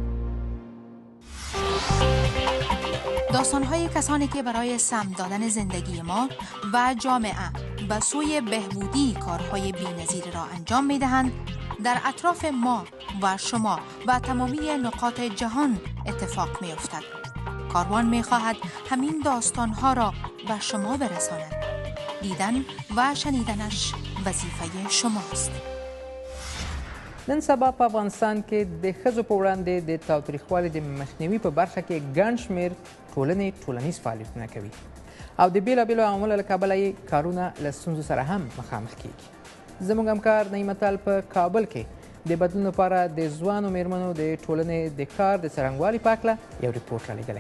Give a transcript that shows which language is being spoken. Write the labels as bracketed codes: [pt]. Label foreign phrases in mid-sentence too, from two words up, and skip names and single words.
[fa] داستان‌های کسانی که برای سهم دادن زندگی ما و جامعه به سوی بهبودی کارهای بی‌نظیر را انجام می‌دهند در اطراف ما و شما و تمامی نقاط جهان اتفاق می‌افتد. کاروان می‌خواهد همین داستان‌ها را به شما برساند. دیدن و شنیدنش وظیفه شماست. [ps] نن سبا په افغانستان کې د ښځو په وړاندې د تاوتریخوالي د مخنیوي په برخه کې ګڼ شمېر ټولنې ټولنیز فعالیتونه کوي او د بېلابېلو عواملو له کبله یې کارونه له ستونزو سره هم مخامخ کیږي. زموږ همکار نعیمتال په کابل کې د بدلون لپاره د ځوانو میرمنو د ټولنې د کار د څرنګوالي په هکله یو ریپورټ رالیږلی.